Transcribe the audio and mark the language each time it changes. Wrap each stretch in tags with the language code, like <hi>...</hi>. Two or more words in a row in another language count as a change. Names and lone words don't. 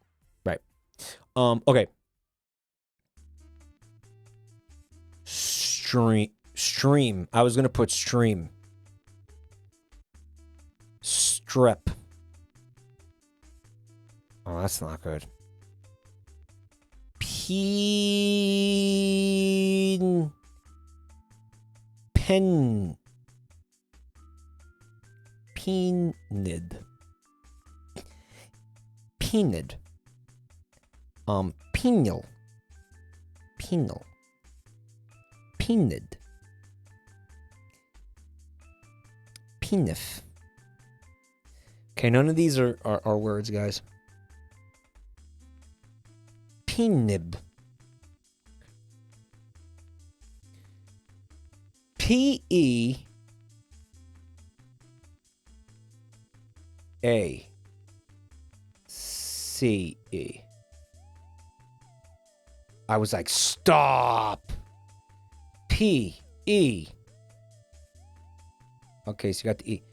<en>Right. Okay. Stream. I was going to put stream. Strip. Oh, that's not good. Penid. Penid. Penal. Penid. Penif. Okay, none of these are words, guys. Penib. P-E-A. C-E. I was like, stop. P-E. Okay, so you got the E.</en>